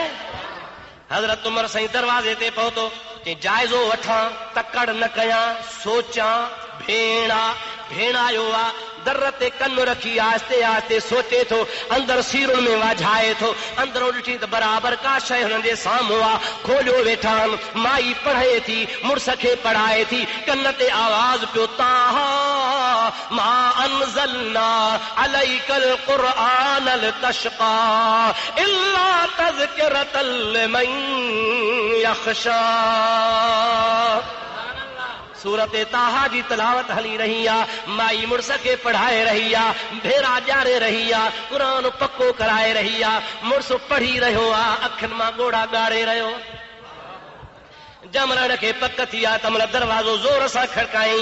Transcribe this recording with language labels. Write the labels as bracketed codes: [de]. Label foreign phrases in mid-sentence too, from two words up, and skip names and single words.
[sd] हज़रत उमर साईं दरवाज़े ते पहुतो, चई जाइज़ो वठां, तकड़ न कयां, सोचां, भेण आयो आहे। दर ते कन रखी आहिस्ते आहिस्ते सोचे थो, अंदर सीरुनि में वाझाए थो, अंदरों ॾिठी त बराबरि का शइ हुननि जे साम्हूं आहे। खोलियो वेठा आहिनि, माई पढ़े थी, मुड़ुस खे पढ़ाए थी, कन ते आवाज़ पियो, [ar] طه ما أنزلنا عليك القرآن لتشقى إلا تذكرة لمن يخشى. [sd] सूरत ताहा जी तलावत हली रही आहे, माई मुड़ुस खे पढ़ाए रही आहे, भेरा ॼाणे रही आहे, क़ुरान पको कराए रही आहे। मुड़ुस पढ़ी रहियो आहे, अखियुनि मां ॻोढ़ा ॻारे रहियो। जमरण खे पक थी आहे त महिल दरवाज़ो ज़ोर सां खड़काई।